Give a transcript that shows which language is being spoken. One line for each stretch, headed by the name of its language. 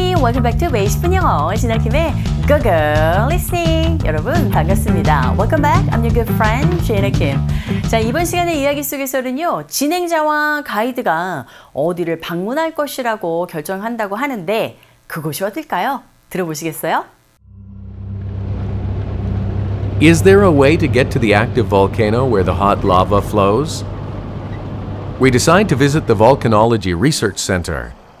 English: Welcome back to
Korean: 베이시픈 영어 지나킴의
English: Go Listening.
Korean: 여러분 반갑습니다.
English: Welcome back. I'm your good friend 지나킴.
Korean: 자, 이번 시간의 이야기 속에서는요, 진행자와 가이드가 어디를 방문할 것이라고 결정한다고 하는데 그곳이 어딜까요? 들어보시겠어요?
English: Is there a way to get to the active volcano where the hot lava flows? We decide to visit the Volcanology Research Center.